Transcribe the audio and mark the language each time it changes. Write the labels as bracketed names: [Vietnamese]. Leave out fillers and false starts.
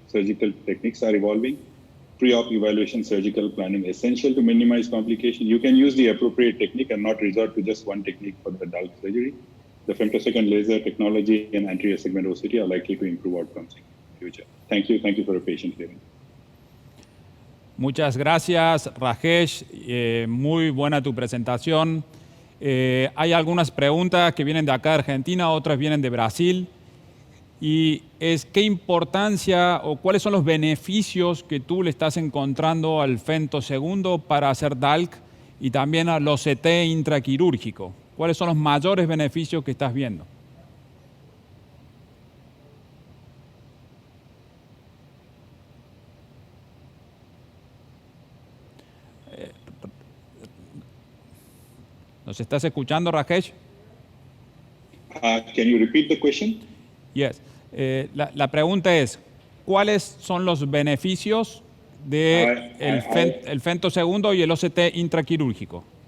[English] Surgical techniques are evolving. Pre-op evaluation, surgical planning essential to minimize complications. You can use the appropriate technique and not resort to just one technique for the DALK surgery. The femtosecond laser technology and anterior segment OCT are likely to improve outcomes in the future. Thank you for a patient hearing. [Spanish] Muchas gracias, Rajesh. Muy buena tu presentación. Hay algunas preguntas que vienen de acá de Argentina, otras vienen de Brasil. Y es qué importancia o cuáles son los beneficios que tú le estás encontrando al femtosegundo para hacer DALK y también al OCT intraquirúrgico. ¿Cuáles son los mayores beneficios que estás viendo? ¿Nos estás escuchando, Rajesh? [English] Can you repeat the question? Yes. [Spanish] La pregunta es, ¿cuáles son los beneficios de el femtosegundo y el OCT intraquirúrgico?